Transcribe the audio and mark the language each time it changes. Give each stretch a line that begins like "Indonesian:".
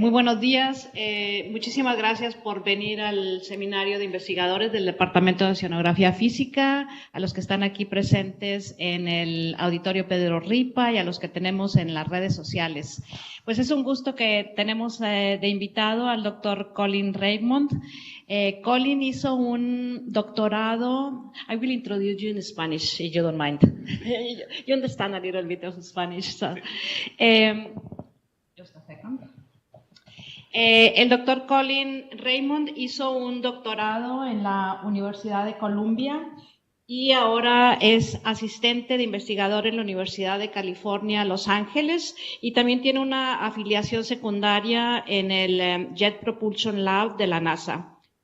Spanish: Muy buenos días, muchísimas gracias por venir al seminario de investigadores del Departamento de Oceanografía Física, a los que están aquí presentes en el Auditorio Pedro Ripa y a los que tenemos en las redes sociales. Pues es un gusto que tenemos de invitado al doctor Colin Raymond. Colin hizo un doctorado.
English: I will introduce you in Spanish, if you don't mind. You understand a little bit of Spanish. So. Just a second.
Spanish: El doctor Colin Raymond hizo un doctorado en la Universidad de Columbia y ahora es asistente de investigador en la Universidad de California, Los Ángeles, y también tiene una afiliación secundaria en el Jet Propulsion Lab de la NASA.